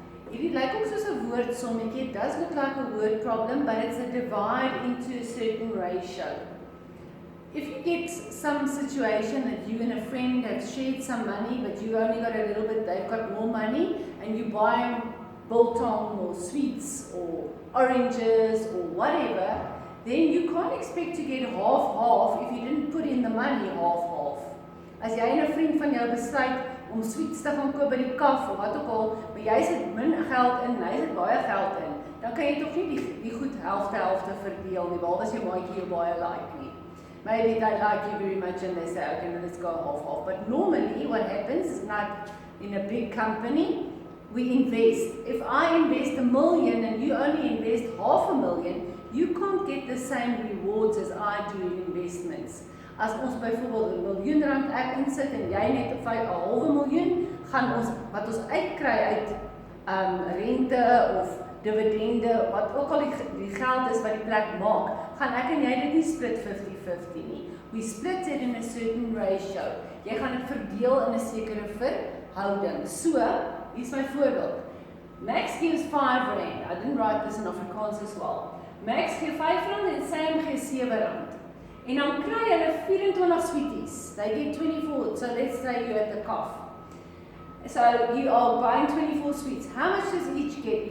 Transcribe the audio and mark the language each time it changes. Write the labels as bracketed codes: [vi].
[af] Hierdie lyk ook soos 'n woordsommetjie. [en] It does look like a word problem, but it's a divide into a certain ratio. If you get some situation that you and a friend have shared some money, but you only got a little bit, they've got more money, and you buy biltong or sweets or oranges or whatever, then you can't expect to get half-half if you didn't put in the money half-half. [af] As jy en 'n vriend van jou besluit om sweets te gaan koop by die kaf of wat ook al, maar jy sit min geld in en hy sit baie geld in, dan kan jy tog nie die goed helfte verdeel nie, behalwe as jou maatjie jou baie like nie. [en] Maybe they like you very much and they say, okay, now let's go half-half. But normally what happens is like in a big company, we invest. If I invest $1 million and you only invest $500,000, you can't get the same rewards as I do in investments. [af] As ons byvoorbeeld R1 miljoen ek insit en jy net op 5,5 miljoen, gaan ons, wat ons uitkry uit rente of dividende, wat ook al die geld is wat die plek maak, gaan ek en jy dit nie split 50-50 nie. [en] We split it in a certain ratio. [af] Jy gaan dit verdeel in 'n sekere verhouding. So, hier's my voorbeeld. [en] Max gives R5. I didn't write this in Afrikaans as well. [af] Max gee R5 en Sam gee R7. En dan kry hulle 24 sweeties. [en] They get 24, so let's say you're at the cough. So you are buying 24 sweets. How much does each get?